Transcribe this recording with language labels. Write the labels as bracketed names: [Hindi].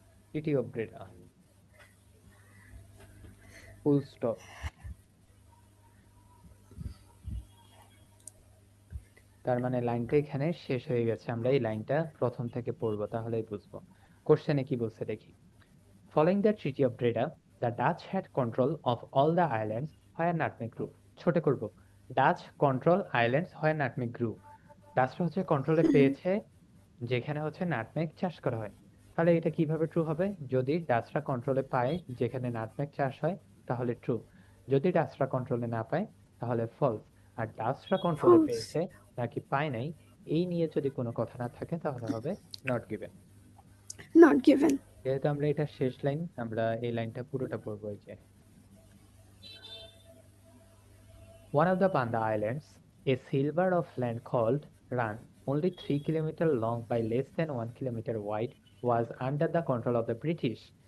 [Bangla] Treaty of ব্রেডা, full stop. তার মানে লাইনটা এখানে শেষ হয়ে গেছে, আমরা এই লাইনটা প্রথম থেকে পড়বো তাহলেই বুঝবো। কোশ্চেনে কি বলছে দেখি। [English] Following the Treaty of Breda, the Dutch had control of all the islands where nutmeg grew. [Bangla] ছোট করব, Dutch control islands [English] where nutmeg grew. [Bangla] ডাচরা হচ্ছে কন্ট্রোলে পেয়েছে যেখানে হচ্ছে নাটমেগ চাষ করা হয়। তাহলে এটা কিভাবে ট্রু হবে, যদি ডাচরা কন্ট্রোলে পায় যেখানে নাটমেগ চাষ হয় তাহলে ট্রু, যদি ডাচরা কন্ট্রোলে না পায় তাহলে ফলস। আর ডাচরা কন্ট্রোলে ফলস। পেয়েছে নাকি পায় নাই, এই নিয়ে যদি কোনো কথা না থাকে তাহলে হবে নট গিভেন। Not given. যেহেতু আমরা এটা শেষ লাইন, আমরা এই লাইনটা পুরোটা পড়বো। এই যে [English] one of the Banda Islands, a silver of land called Run, only 3 kilometers long by less than 1 kilometer wide, was under the control of the British.